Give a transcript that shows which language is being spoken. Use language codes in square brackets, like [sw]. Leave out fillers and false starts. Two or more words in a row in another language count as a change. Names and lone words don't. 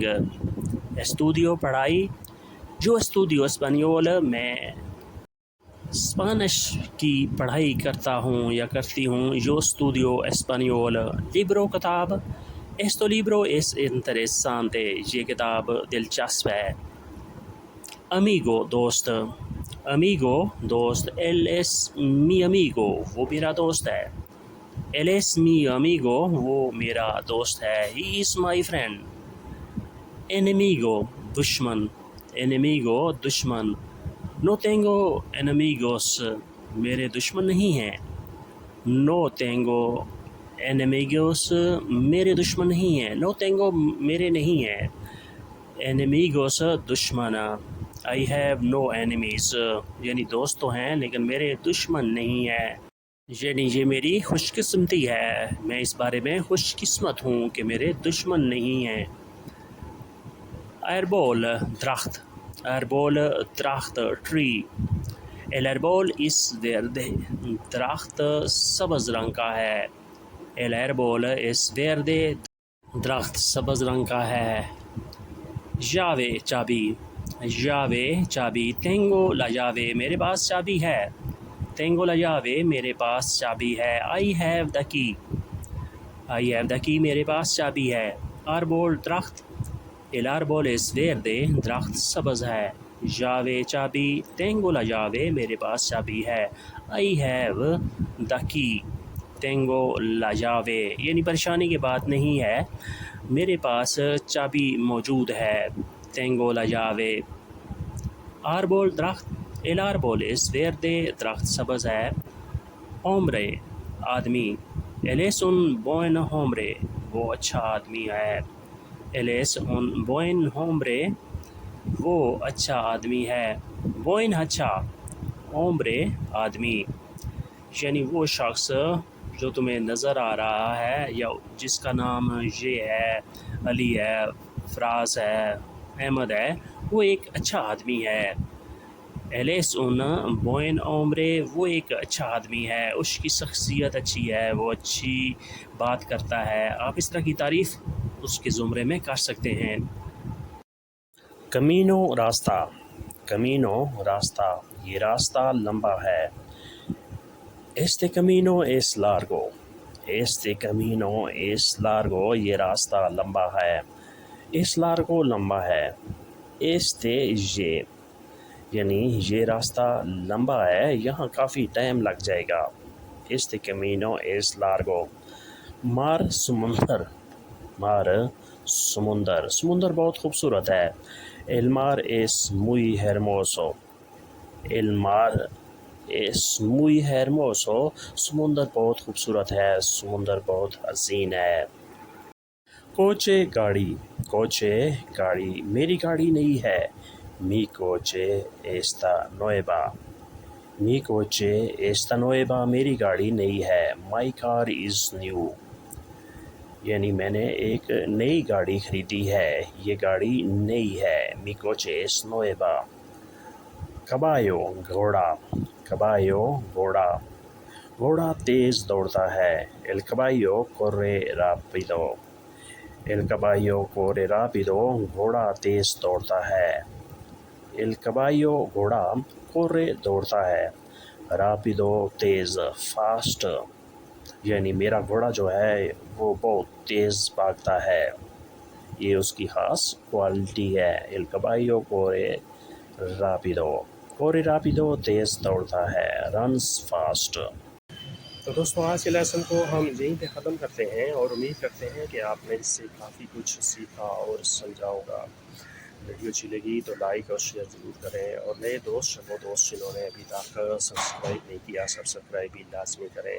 [ur] estudio پڑھائی, [es] yo estudio español [ur] میں اسپانش کی پڑھائی کرتا ہوں یا کرتی ہوں, [es] yo estudio español. [ur] libro کتاب, [es] esto libro es interesante [ur] یہ کتاب دلچسپ ہے. amigo دوست, amigo دوست, [es] él es mi amigo [ur] وہ میرا دوست ہے, [es] él es mi amigo [ur] وہ میرا دوست ہے, [en] he is my friend. [ur] enemigo دشمن, enemigo دشمن, [es] no tengo enemigos [ur] میرے دشمن نہیں ہیں, [es] no tengo enemigos [ur] میرے دشمن نہیں ہیں, [es] no tengo [ur] میرے نہیں ہیں, enemigos دشمن, [en] I have no enemies [ur] یعنی دوست تو ہیں لیکن میرے دشمن نہیں ہیں, یعنی یہ میری خوش قسمتی ہے, میں اس بارے میں خوش قسمت ہوں کہ میرے دشمن نہیں ہیں. árbol درخت, árbol درخت, tree. [es] el árbol es verde [ur] درخت سبز رنگ کا ہے, [es] el árbol es verde [ur] درخت سبز رنگ کا ہے. llave چابی, llave چابی, [es] tengo la llave [ur] میرے پاس چابی ہے, [es] tengo la llave [ur] میرے پاس چابی ہے, [en] I have the key, I have the key [ur] میرے پاس چابی ہے. [es] árbol درخت, el árbol es verde [ur] درخت سبز ہے, [es] llave چابی, tengo la llave [ur] میرے پاس چابی ہے, [en] I have the key, [es] tengo la llave [ur] یعنی پریشانی کی بات نہیں ہے, میرے پاس چابی موجود ہے, [es] tengo la llave. árbol درخت, el árbol es verde [ur] درخت سبز ہے. [es] hombre آدمی, él es un buen hombre [ur] وہ اچھا آدمی ہے, [es] él es un buen hombre [ur] وہ اچھا آدمی ہے, buen اچھا, hombre آدمی, یعنی وہ شخص جو تمہیں نظر آ رہا ہے یا جس کا نام یہ ہے, علی ہے, فراز ہے, احمد ہے, وہ ایک اچھا آدمی ہے. [es] él es un buen hombre [ur] وہ ایک اچھا آدمی ہے, اس کی شخصیت اچھی ہے, وہ اچھی بات کرتا ہے. آپ اس طرح کی تعریف اس کے زمرے میں کر سکتے ہیں. camino راستہ, camino راستہ, یہ راستہ لمبا ہے. [es] este camino es largo, este camino es largo [ur] یہ راستہ لمبا ہے, [es] es largo [ur] لمبا ہے. este یہ یعنی یہ راستہ لمبا ہے, یہاں کافی ٹائم لگ جائے گا. [es] este camino es largo. [ur] mar سمندر, mar سمندر, سمندر بہت خوبصورت ہے. [es] el mar es muy hermoso, el mar es muy hermoso [ur] سمندر بہت خوبصورت ہے, سمندر بہت حسین ہے. coche گاڑی, coche گاڑی, میری گاڑی نہیں ہے, [es] mi coche está nueva, mi coche está nueva [ur] میری گاڑی نئی ہے, [en] my car is new [ur] یعنی میں نے ایک نئی گاڑی خریدی ہے, یہ گاڑی نئی ہے, [es] mi coche es nueva. [ur] caballo گھوڑا, caballo گھوڑا, گھوڑا تیز دوڑتا ہے. [es] El caballo corre rápido. El caballo corre rápido. [ur] گھوڑا تیز دوڑتا ہے. [es] El caballo گھوڑا corre [ur] دوڑتا ہے. Rápido تیز. Fast یعنی میرا گھوڑا جو ہے وہ بہت تیز بھاگتا ہے. یہ اس کی خاص کوالٹی ہے. [es] El caballo corre rápido. Corre rápido [ur] تیز دوڑتا ہے. [en] Runs fast. [ur] تو دوستوں آج کے لیسن کو ہم یہیں پہ ختم کرتے ہیں اور امید کرتے ہیں کہ آپ نے اس سے کافی کچھ سیکھا اور سمجھا ہوگا. ویڈیو اچھی لگی تو لائک اور شیئر ضرور کریں اور نئے دوست جنہوں نے ابھی تک سبسکرائب نہیں کیا سبسکرائب بھی لازمی کریں.